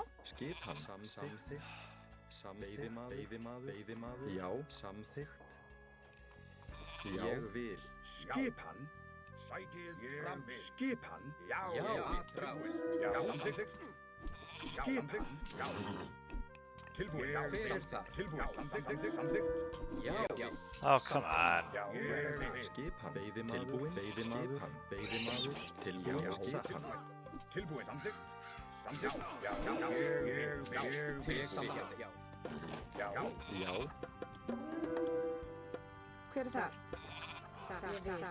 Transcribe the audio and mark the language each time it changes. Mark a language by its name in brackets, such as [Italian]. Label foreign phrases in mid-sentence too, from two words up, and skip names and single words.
[Icelandic] Skipan. Samþykkt. Veiðimaður. Veiðimaður. Já. Samþykkt. Ég vil. Skipan. Sækið fram. Skipan. Já. Já. Tilbúin. Já. Samþykkt. Skipan. Já. Tilbúin. Já. Fyrir þar. Tilbúin. Samþykkt. Samþykkt. Já. Já. [English] Oh, come on. [Icelandic] Já. Ég vil. Skipan. Veiðimaður. Veiðimaður. Veiðimaður. Tilbúin. Skipan. Tilbúin. Samþykkt. Samþykkt. Já, ég vil. Ég samþykkt. Já. Já. Já. Hver er þar? Satt.